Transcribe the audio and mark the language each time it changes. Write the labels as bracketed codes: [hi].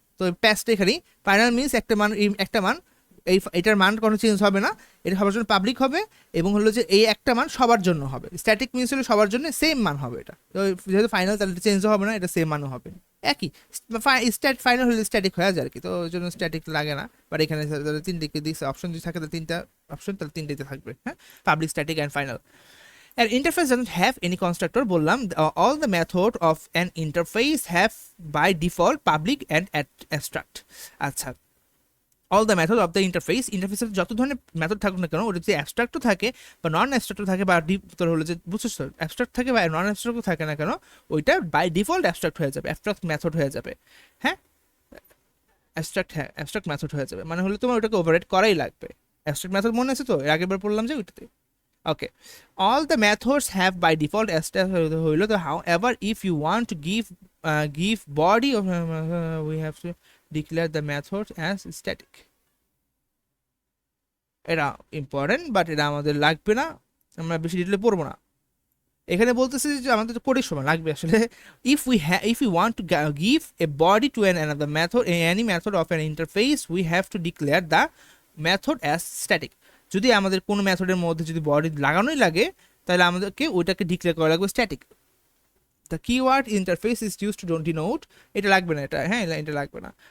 [bn] তো প্যাসটা এখানেই final means একটা মান এটার মান কোনো চেঞ্জ হবে না, এটা সবার জন্য পাবলিক হবে, এবং হলো যে এই একটা মান সবার জন্য হবে। স্ট্যাটিক মিনস হলো সবার জন্য সেম মান হবে, এটা তো যেহেতু ফাইনাল তাহলে চেঞ্জ হবে না, এটা সেম মানও হবে একই। ফাইনাল হলে স্ট্যাটিক হয়ে যায় আর কি, তো ওই জন্য স্ট্যাটিক লাগে না। বাট এখানে তিনটে দিচ্ছে অপশন, যদি থাকে তাহলে তিনটা অপশন, তাহলে তিনটেতে থাকবে, হ্যাঁ, public, static and final. [en] An interface doesn't have any constructor বললাম, all the method of an interface have by default public and abstract। [bn] আচ্ছা, [en] all the method of the [bn] ইন্টারফেসের যত ধরনের মেথড থাকুক না কেন, ওটা যদি অ্যাবস্ট্রাক্টও থাকে বা নন অ্যাবস্ট্রাক্টও থাকে, বা তোর হলো যে বুঝছিস অ্যাবস্ট্রাক্ট থাকে বা নন অ্যাবস্ট্রাক্টও থাকে না কেন, ওইটা বাই ডিফল্ট অ্যাবস্ট্রাক্ট হয়ে যাবে, অ্যাবস্ট্রাক্ট মেথড হয়ে যাবে। হ্যাঁ, অ্যাবস্ট্রাক্ট মেথড হয়ে যাবে, মানে হলো তোমার ওটাকে ওভাররাইড করাই লাগবে। অ্যাবস্ট্রাক্ট মেথড মনে আছে তো, এর আগেরবার পড়লাম যে ওইটাতে। [en] Okay, all the methods have by default [bn] হইলো তো, [en] however if you want to give body of we have to declare the method as static। [bn] এটা ইম্পর্টেন্ট, বাট এটা আমাদের লাগবে না, আমরা বেশি ডিটেলে পড়বো না। এখানে বলতেছে যে আমাদের তো কোডের সময় লাগবে আসলে। [en] if we want to give a body to another method, any method of an interface, we have to declare the method as static। [bn] যদি আমাদের কোনো মেথডের মধ্যে যদি বডি লাগানোই লাগে, তাহলে আমাদেরকে ওইটাকে ডিক্লেয়ার করা লাগবে static. [en] the keyword interface is use to denote, [bn] এটা লাগবে না, এটা হ্যাঁ এটা লাগবে না।